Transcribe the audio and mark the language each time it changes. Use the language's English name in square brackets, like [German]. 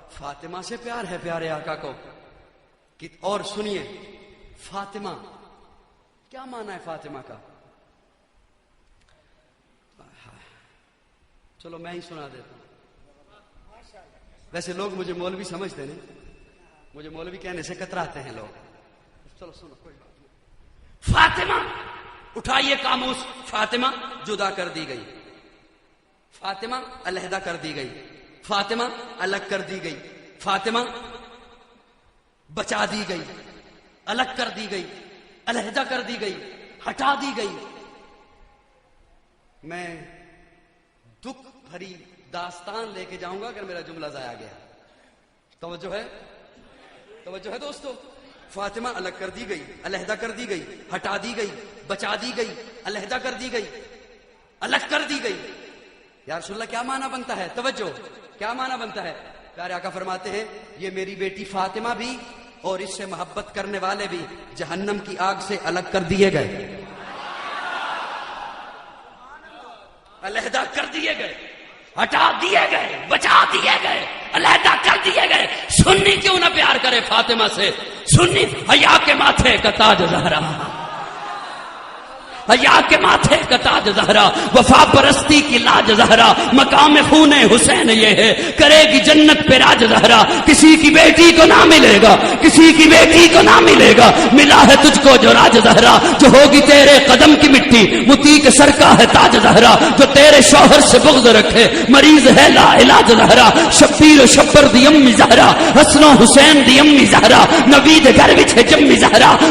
[Urdu] فاطمہ سے پیار ہے پیارے آقا کو. اور سنیے فاطمہ کیا مانا ہے فاطمہ کا؟ چلو میں ہی سنا دیتا ہوں. ویسے لوگ مجھے مولوی سمجھتے نہیں، مجھے مولوی کہنے سے کتراتے ہیں لوگ. چلو سنو، کوئی بات نہیں. فاطمہ، اٹھائیے قاموس. فاطمہ جدا کر دی گئی، فاطمہ علیحدہ کر دی گئی، فاطمہ الگ کر دی گئی، فاطمہ بچا دی گئی، الگ کر دی گئی، علیحدہ کر دی گئی، ہٹا دی گئی. میں دکھ بھری داستان لے کے جاؤں گا اگر میرا جملہ ضائع گیا. توجہ ہے، توجہ ہے دوستو. فاطمہ الگ کر دی گئی، علیحدہ کر دی گئی، ہٹا دی گئی، بچا دی گئی، علیحدہ کر دی گئی، الگ کر دی گئی. یا رسول اللہ کیا معنی بنتا ہے؟ توجہ، کیا معنی بنتا ہے؟ پیارے آقا فرماتے ہیں یہ میری بیٹی فاطمہ بھی اور اس سے محبت کرنے والے بھی جہنم کی آگ سے الگ کر دیے گئے، علیحدہ کر دیے گئے، ہٹا دیے گئے، بچا دیے گئے، علیحدہ کر دیے گئے. سنی کیوں نہ پیار کرے فاطمہ سے؟ سنی حیا کے ماتھے کا تاج زہرا، حیا کے ماتھے کا تاج زہرا، وفا پرستی کی لاج زہرا، مقام خون حسین یہ ہے، کرے گی جنت پہ راج زہرا. کسی کی بیٹی کو نہ ملے گا، کسی کی بیٹی کو نہ ملے گا، ملا ہے تجھ کو جو راج زہرا. جو ہوگی تیرے قدم کی مٹی، متی کے سر کا ہے تاج زہرا. جو تیرے شوہر سے بغض رکھے، مریض ہے لا علاج زہرا. [Punjabi] شبیر و شبر دی امی زہرا، حسن و حسین دی امی زہرا، نبی دے گھر وچ ہے جمی زہرا.